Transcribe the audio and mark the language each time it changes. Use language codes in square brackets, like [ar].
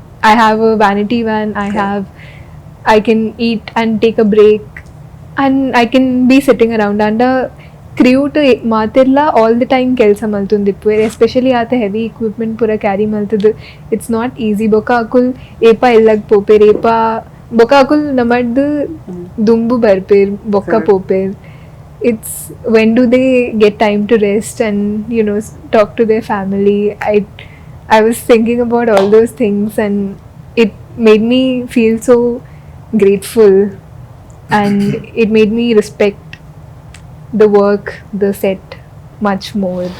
[en] I have a vanity van, I can eat and take a break, and I can be sitting around. And crew to [tcy] ಮಾತೆಲ್ಲ [en] all the time [tcy] ಕೆಲಸ ಮಲ್ತುಂದಿಪ್ಪು, [en] especially ಆತ heavy equipment ಪೂರ carry [tcy] ಮಲ್ತದು. [en] It's not easy. [tcy] ಬೊಕ್ಕ ಅಕುಲ್ ಏಪ ಎಲ್ಲಗ್ ಪೋಪೇರ್, ಏಪ ಬೊಕ್ಕ ಅಕುಲ್ ನಮ್ಮದು ದುಂಬು ಬರ್ಪೇರ್ ಬೊಕ್ಕ ಪೋಪೇರ್. [en] It's when do they get time to rest and, you know, talk to their family. I was thinking about all those things, and it made me feel so grateful, and it made me respect the work, the set much more.